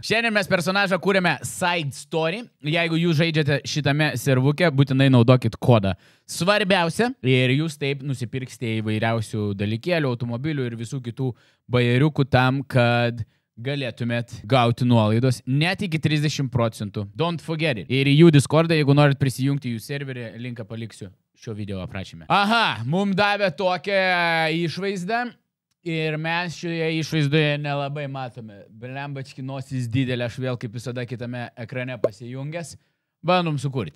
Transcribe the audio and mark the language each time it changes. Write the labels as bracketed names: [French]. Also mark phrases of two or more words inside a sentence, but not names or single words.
[Lithuanian] Šiandien mes personažą kūrėme Side Story. Jeigu jūs žaidžiate šitame servuke, būtinai naudokit kodą. Svarbiausia, ir jūs taip nusipirksite įvairiausių dalykėlių, automobilių ir visų kitų bajeriukų tam, kad galėtumėt gauti nuolaidos net iki 30%. [English] Don't forget it. [Lithuanian] Ir į jų Discordą, jeigu norit prisijungti jų serverį, linką paliksiu šio video aprašyme. Aha, mums davė tokią išvaizdą ir mes šioje išvaizdoje nelabai matome. Blembački nosis didelė, aš vėl kaip visada kitame ekrane pasijungęs. Bandom sukurti.